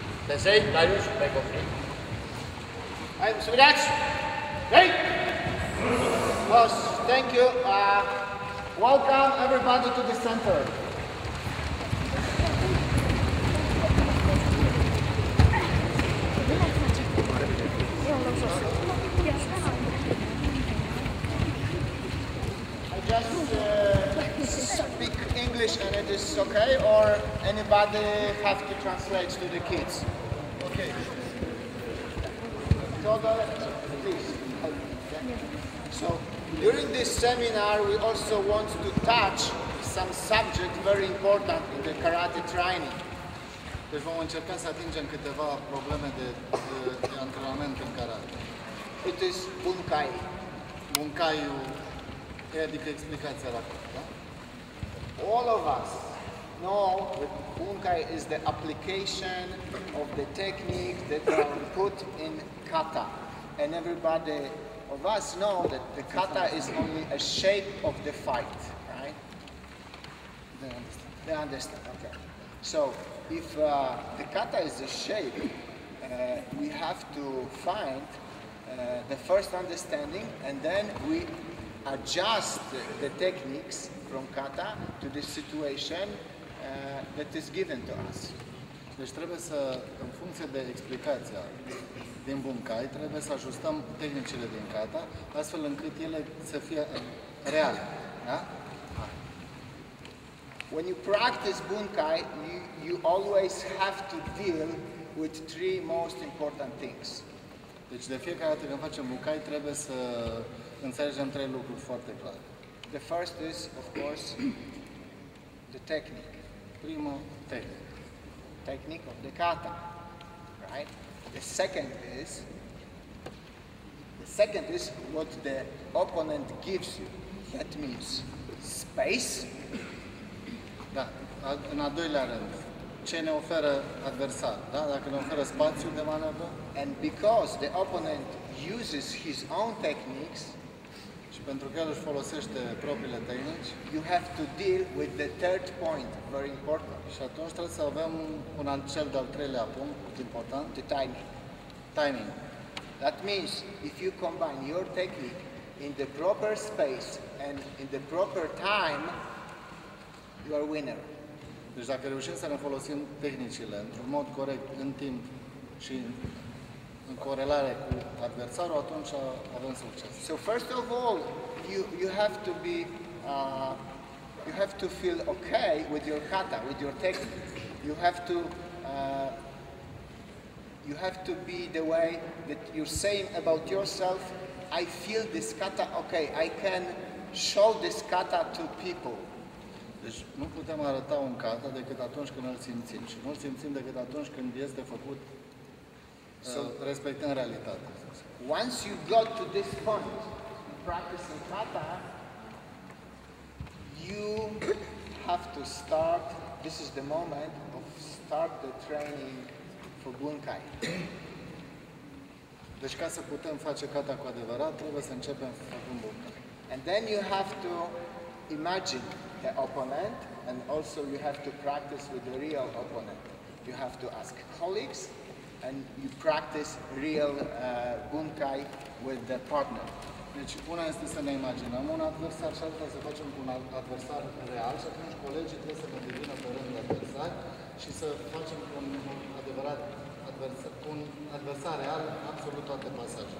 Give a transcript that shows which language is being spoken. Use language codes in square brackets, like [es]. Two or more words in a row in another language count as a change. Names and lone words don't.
[en] O-Sensei, Dariusz, Bajkowski. [ro] Hai, subidați! [en] Hey! Boss, thank you. Welcome everybody to the center. Just speak English and it is okay, or anybody have to translate to the kids? Okay. Teodor, please. So, during this seminar, we also want to touch some subject very important in the karate training. [ro] Deci vom încerca să atingem câteva probleme de antrenament în karate. [en] It is bunkai. [ro] Bunkaiul, adică explicația la da? [en] All of us know that bunkai is the application of the technique that are put in kata. And everybody of us know that the kata is only a shape of the fight, right? They understand, okay. So, if the kata is a shape, we have to find the first understanding, and then we adjust the techniques from kata to the situation that is given to us. [ro] Deci trebuie să, în funcție de explicația din bunkai, trebuie să ajustăm tehnicile din kata, astfel încât ele să fie reale. Da? [en] When you practice bunkai, you always have to deal with three most important things. [ro] Deci de fiecare dată când facem bunkai, trebuie să înțelegem trei lucruri foarte clare. [en] The first is, of course, the technique. [ro] Primul, tehnic. [en] Technique of the kata, right? The second is what the opponent gives you. That means space. [ro] Da. În al doilea rând, ce ne oferă adversar, da? Dacă ne oferă spațiu de manevră. [en] And because the opponent uses his own techniques, [ro] și pentru că el își folosește propriile tehnici, [en] you have to deal with the third point, very important. [ro] Și atunci trebuie să avem cel de-al treilea punct important, [en] the timing. Timing. That means if you combine your technique in the proper space and in the proper time, you are winner. [ro] Deci dacă reușim să ne folosim tehnicile într-un mod corect, în timp și în corelare cu adversarul, atunci avem succes. [en] So first of all, you have to be you have to feel okay with your kata, with your technique. You have to be the way that you're saying about yourself. I feel this kata okay. I can show this kata to people. [ro] Deci nu putem arăta un kata decât atunci când îl simțim și nu-l simțim decât atunci când este făcut respectând realitatea. [en] Once you got to this point in practicing kata, you have to start, this is the moment of start the training for bunkai. [ro] Deci ca să putem face kata cu adevărat, trebuie să începem făcând bunkai. [en] And then you have to imagine the opponent, and also you have to practice with the real opponent. You have to ask colleagues, and you practice real bunkai with the partner. [ro] Deci una este să ne imaginăm un adversar și alta să facem cu un adversar real și atunci colegii trebuie să ne devină pe rând adversari și să facem cu un adevărat adversar real absolut toate pasajele.